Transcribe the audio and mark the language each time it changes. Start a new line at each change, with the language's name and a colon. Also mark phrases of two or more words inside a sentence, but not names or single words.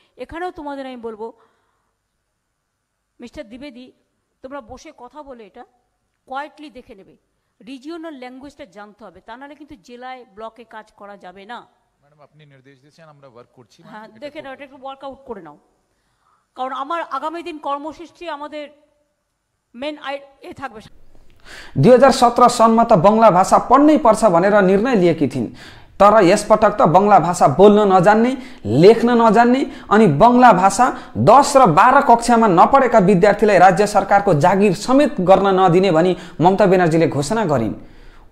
Bangla: এখানেও তোমাদের আমি বলবো, মিস্টার দ্বিবেদী, তোমরা বসে কথা বলে এটা কোয়াইটলি দেখে নেবে, রিজিওনাল ল্যাঙ্গুয়েজটা জানতে হবে। তা নাহলে কিন্তু জেলায় ব্লকে কাজ করা যাবে না। ম্যাডাম, আপনি নির্দেশ দিয়েছেন, আমরা ওয়ার্ক করছি। হ্যাঁ, দেখে নাও, এটা একটু ওয়ার্কআউট করে নাও। কারণ আমার আগামী দিন কর্মসূচি আমাদের মেন থাকবে।
Nepali: 2017 सनमा त बङ्गला भाषा पढ्नै पर्छ भनेर निर्णय लिएकी थिइन्। तर यसपटक त बङ्गला भाषा बोल्न नजान्ने, लेख्न नजान्ने अनि बङ्गला भाषा 10 र 12 कक्षामा नपढेका विद्यार्थीलाई राज्य सरकारको जागिर समेत गर्न नदिने भनी ममता बेनर्जीले घोषणा गरिन्।